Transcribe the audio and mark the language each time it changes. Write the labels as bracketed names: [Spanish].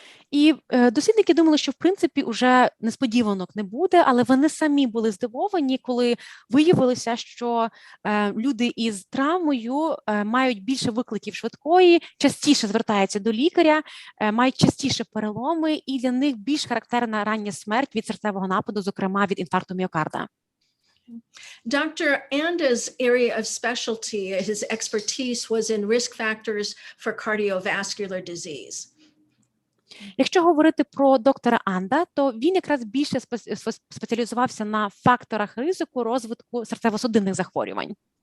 [Ukrainian] І дослідники думали, що в принципі уже несподіванок не буде, але вони самі були здивовані, коли виявилося, що люди із травмою мають більше викликів швидкої, частіше звертаються до лікаря, мають частіше переломи, і для них більш характерна рання смерть від серцевого нападу, зокрема від інфаркту міокарда. [English] Dr. Anda's area of specialty, his expertise was in risk factors for cardiovascular disease. [Ukrainian] Якщо говорити про доктора Анда, то він якраз більше спеціалізувався на факторах ризику розвитку серцево-судинних захворювань.